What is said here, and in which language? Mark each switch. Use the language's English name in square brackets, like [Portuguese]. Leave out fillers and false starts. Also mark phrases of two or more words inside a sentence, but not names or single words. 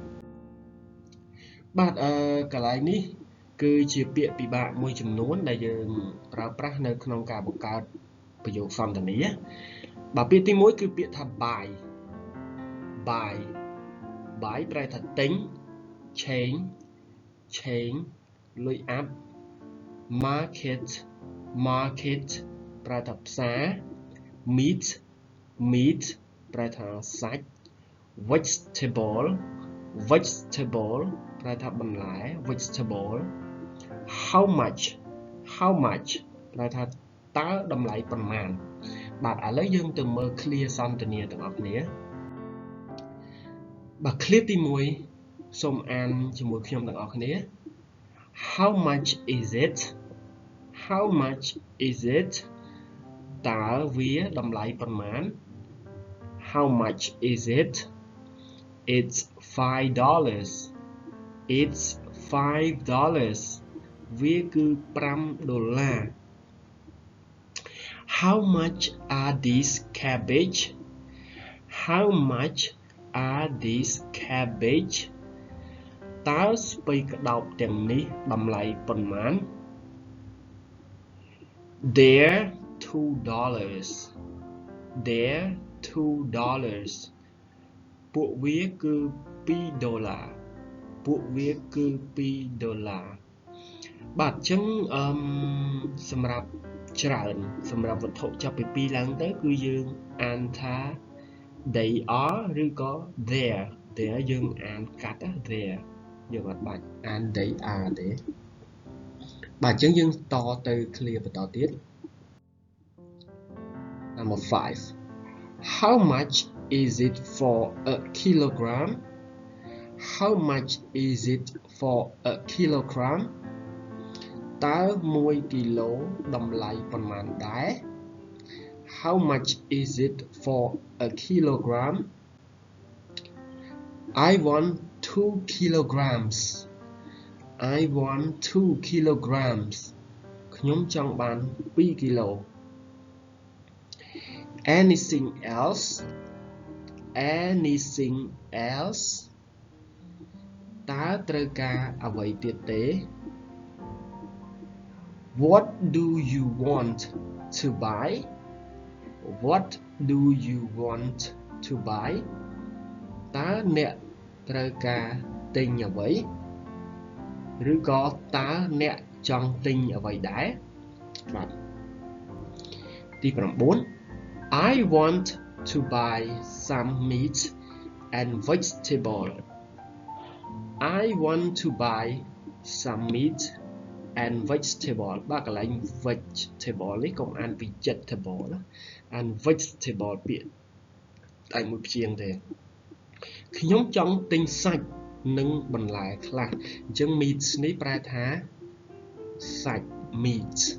[Khmer] បាទកន្លែងនេះគឺជាពាក្យពិបាកមួយចំនួនដែលយើងប្រើប្រាស់នៅក្នុងការបង្កើតប្រយោគសន្ទនាបាទពាក្យទី1គឺពាក្យថា buy ប្រែថាទិញ change លុយអាប់ market ប្រែថាផ្សារ meat ប្រែថាសាច់ vegetable ប្រែថាបន្លែ vegetable how much ប្រែថាតើតម្លៃប៉ុន្មានបាទឥឡូវយើងទៅមើល clear សន្ទនាទាំងអស់គ្នា បាទ clear ទី1សូមអានជាមួយខ្ញុំទាំងអស់គ្នា [English] how much is it [Khmer] តើវាតម្លៃប៉ុន្មាន [English] how much is it it's $5 [Khmer] វាគឺ$ [English] 5 how much are these cabbage [Khmer] តើស្ពៃក្តោបទាំងនេះតម្លៃប៉ុន្មាន they're $2 ពួកវាគឺ$2បាទអញ្ចឹងសម្រាប់ច្រើន សម្រាប់វត្ថុចាប់ពី2ឡើងទៅគឺយើងអានថា [English] they are [Khmer] ឬក៏ there យើងអានកាត់ there យើងអត់បាច់អាន [English] they are [Khmer] ទេបាទអញ្ចឹងយើងតទៅ clear បន្តទៀត [English] number 5 how much is it for a kilogram [Khmer] តើ1គីឡូតម្លៃប៉ុន្មានដែរ [English] how much is it for a kilogram I want 2 kilograms [Khmer] ខ្ញុំចង់បាន2គីឡូ [English] anything else [Khmer] តើត្រូវការអ្វីទៀតទេ [English] what do you want to buy [Khmer] តើអ្នកត្រូវការទិញអ្វីឬក៏តើអ្នកចង់ទិញអ្វីដែរបាទទី9 [English] I want to buy some meat and vegetable [Khmer] បាទកន្លែង vegetable នេះកុំអាន vegetable ណាអាន vegetable ពាក្យតែមួយព្យាង្គទេខ្ញុំចង់ទិញសាច់និងបន្លែខ្លះអញ្ចឹង meat នេះប្រែថាសាច់ meat